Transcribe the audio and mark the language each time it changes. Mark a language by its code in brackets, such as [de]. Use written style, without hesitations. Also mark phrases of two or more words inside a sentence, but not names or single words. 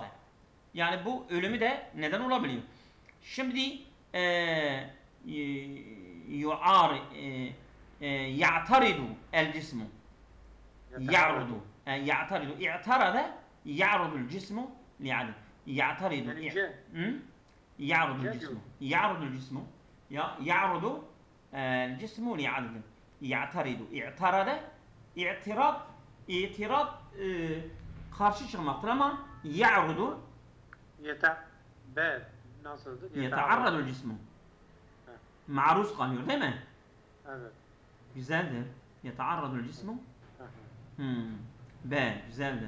[tr] Yani bu ölümü de neden olabiliyor. Şimdi [ar] يعترض الجسم. [tr] Ya'rudu. [ar] اعترض يعرض الجسم لعدد. يعترض يعرض الجسم يعرض الجسم لعدد يعترض اعترض [tr] itiraz karşı çıkmaktır ama [ar] ya'rudu [tr] nasıldı? [ar] يتعرض الجسم. [tr] Maruz kalıyor değil mi? Evet. Güzeldir. [ar] يتعرض الجسم. [tr] B güzeldir.